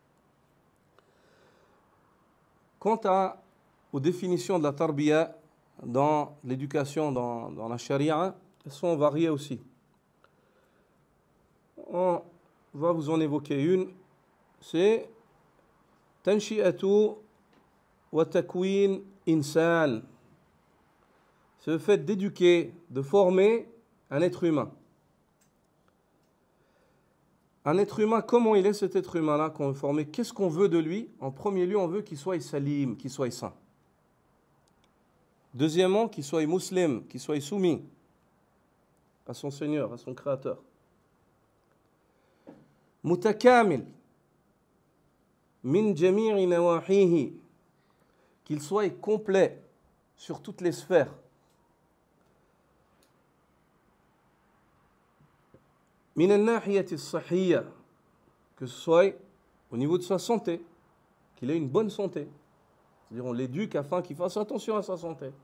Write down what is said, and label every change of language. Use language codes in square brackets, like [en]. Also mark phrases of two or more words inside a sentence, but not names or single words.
[fr] Quant aux définitions de la tarbiya dans l'éducation, dans la charia, elles sont variées aussi. On va vous en évoquer une, c'est [ar] تنشئة وتكوين إنسان. [fr] C'est le fait d'éduquer, de former un être humain. Un être humain, comment il est cet être humain-là qu'on veut former? Qu'est-ce qu'on veut de lui? En premier lieu, on veut qu'il soit salim, qu'il soit saint. Deuxièmement, qu'il soit musulman, qu'il soit soumis à son Seigneur, à son Créateur. [ar] متكامل، من جميع نواحيه, [fr] qu'il soit complet sur toutes les sphères. [ar] من الناحية الصحية, [fr] que ce soit au niveau de sa santé, qu'il ait une bonne santé. C'est-à-dire on l'éduque afin qu'il fasse attention à sa santé.